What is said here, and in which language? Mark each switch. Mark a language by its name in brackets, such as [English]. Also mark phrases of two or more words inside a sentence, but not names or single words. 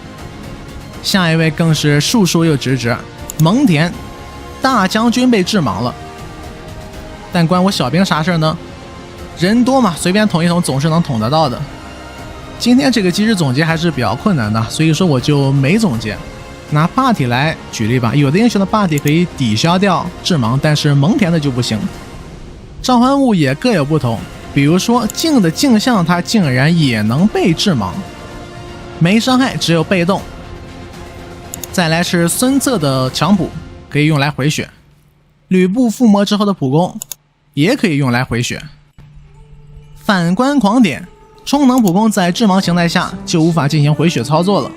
[Chinese] 下一位更是述說又直直，蒙恬大將軍被致盲了，但關我小兵啥事呢？人多嘛，隨便捅一捅總是能捅得到的。今天这個機制總結還是比較困難的，所以說我就沒總結。拿霸體來舉例吧，有的英雄的霸體可以抵消掉致盲，但是蒙恬的就不行。召喚物也各有不同，比如說鏡的鏡像它竟然也能被致盲，沒傷害，只有被動。再來是孫策的強捕，可以用來回血。呂布附魔之後的普攻也可以用來回血。反觀狂點，充能普攻在致盲形態下就無法進行回血操作了。